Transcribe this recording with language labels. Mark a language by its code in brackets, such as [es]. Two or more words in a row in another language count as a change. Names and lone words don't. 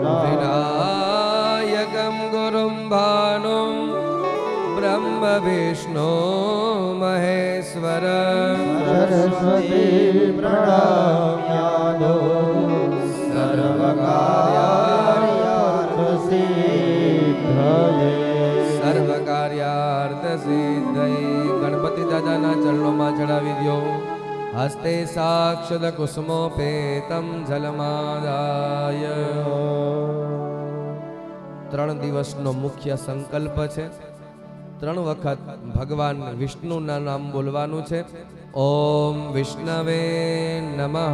[sa] विनायकं गुरुं भानुं ब्रह्म विष्णु महेश्वर सरस्वती प्रणम्यादो सर्वकार्यार्थसिद्धये [gu] સર્વકાર્યાર્થસિદ્ધયે ગણપતિ દાદાના ચરણોમાં ચડાવી દ્યો [sa] હસ્તે સાક્ષદ કુસુમોપેતમ જલમાદાય [gu] 3 દિવસનો મુખ્ય સંકલ્પ છે 3 વખત ભગવાન વિષ્ણુના નામ બોલવાનું છે [sa] ઓમ વિષ્ણવે નમઃ